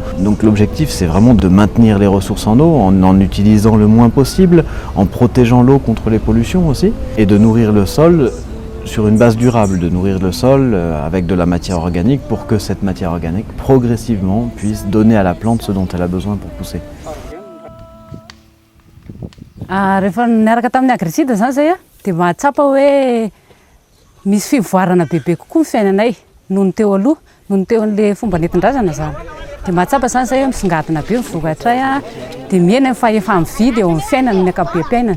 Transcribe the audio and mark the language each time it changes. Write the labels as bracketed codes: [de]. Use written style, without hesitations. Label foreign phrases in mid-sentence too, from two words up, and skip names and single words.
[fr] Donc l'objectif, c'est vraiment de maintenir les ressources en eau en utilisant le moins possible, en protégeant l'eau contre les pollutions aussi, et de nourrir le sol sur une base durable, de nourrir le sol avec de la matière organique pour que cette matière organique progressivement puisse donner à la plante ce dont elle a besoin pour pousser. [mg] Rehefa niaraka tamin'ny AgriSud zany zay dia mahatsapa hoe misy fivoarana bebe kokoa ny fiainanay noho ny teo aloha, noho ny teo an'ilay fomba nentin-drazana zany. Dia mahatsapa zany zay misongadina be mivokatray dia mihena fa efa mividy eo amin'ny fiainana ny ankapobem-piainana.